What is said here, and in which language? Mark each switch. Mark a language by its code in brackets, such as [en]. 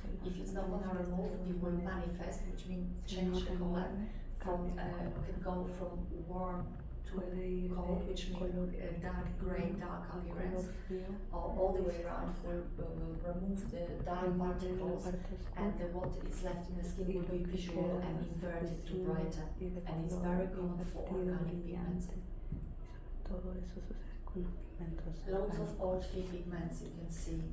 [en] If it's not gonna remove, it will manifest, which means change the color from, can go from warm to cold, which means dark gray, dark appearance, or all the way around will remove the dark particles, and what is left in the skin will be visual and inverted to brighter, and it's very common for organic pigments. [es] Todo eso sucede con los pigmentos. [en] Loads of old fee pigments you can see.